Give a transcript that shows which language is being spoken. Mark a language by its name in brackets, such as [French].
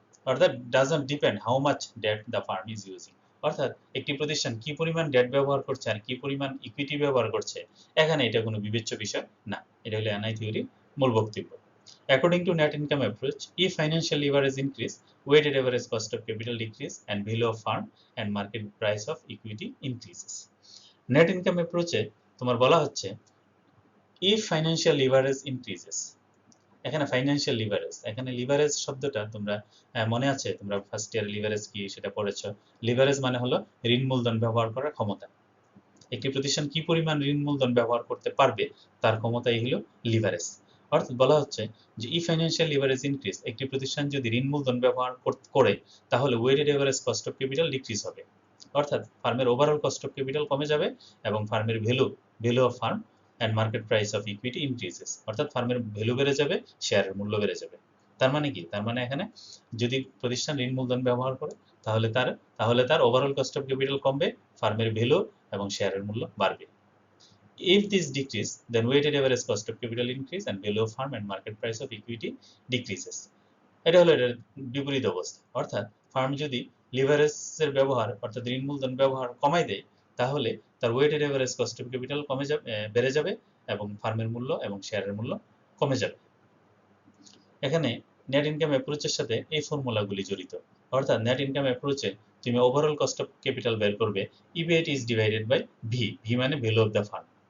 [Bangla] অর্থাৎ [English] Doesn't depend how much debt the firm is using. [Bangla] অর্থাৎ একটি প্রতিষ্ঠান কি পরিমাণ ডেট ব্যবহার করছে আর কি পরিমাণ ইকুইটি ব্যবহার করছে, এখানে এটা কোনো বিবেচ্য বিষয় না। এটা হলো এনআই থিওরির মূল বক্তব্য। [English] According to net income approach, if financial leverage increase, weighted average cost of capital decrease and value of firm and market price of equity increases. [Bangla] Net income approach এ তোমার বলা হচ্ছে [English] if financial leverage increases, [Bangla] এখানে financial leverage, এখানে leverage শব্দটা তোমরা মনে আছে, তোমরা ফার্স্ট ইয়ার লিভারেজ কি সেটা পড়েছো। লিভারেজ মানে হলো ঋণ মূলধন ব্যবহার করার ক্ষমতা। একটি প্রতিষ্ঠান কি পরিমাণ ঋণ মূলধন ব্যবহার করতে পারবে তার ক্ষমতাই হলো লিভারেজ। অর্থাৎ বলা হচ্ছে যে [English] ই financial leverage increase, [Bangla] একটি প্রতিষ্ঠান যদি ঋণ মূলধন ব্যবহার করে তাহলে weighted average cost of capital decrease হবে। অর্থাৎ ফার্মের ওভারঅল কস্ট অফ ক্যাপিটাল কমে যাবে এবং ফার্মের [English] Value of firm and market price of equity increases. [Bangla] অর্থাৎ ফার্মের ভ্যালু বেড়ে যাবে, শেয়ারের মূল্য বেড়ে যাবে। তার মানে কি? তার মানে এখানে যদি প্রতিষ্ঠান ঋণ মূলধন ব্যবহার করে তাহলে তার ওভারঅল কস্ট অফ ক্যাপিটাল কমবে, ফার্মের ভ্যালু এবং শেয়ারের মূল্য বাড়বে। [English] If this decrease, then weighted average cost of capital increase and value of firm and market price of equity decreases. [Bangla] এটা হলো এটার বিপরীত অবস্থা। অর্থাৎ ফার্ম যদি লিভারেজের ব্যবহার অর্থাৎ ঋণ মূলধন ব্যবহার কমাই দেয় তাহলে তার weighted average cost of capital বেড়ে যাবে এবং ফার্মের মূল্য এবং শেয়ারের মূল্য কমে যাবে। এখানে নেট ইনকাম অ্যাপ্রোচের সাথে এই ফর্মুলাগুলি জড়িত। অর্থাৎ নেট ইনকাম অ্যাপ্রোচে তুমি ওভারঅল কস্ট অফ ক্যাপিটাল বের করবে, [English] EBIT is divided by V [Bangla] মানে ভ্যালু অফ দ্য ফার্ম।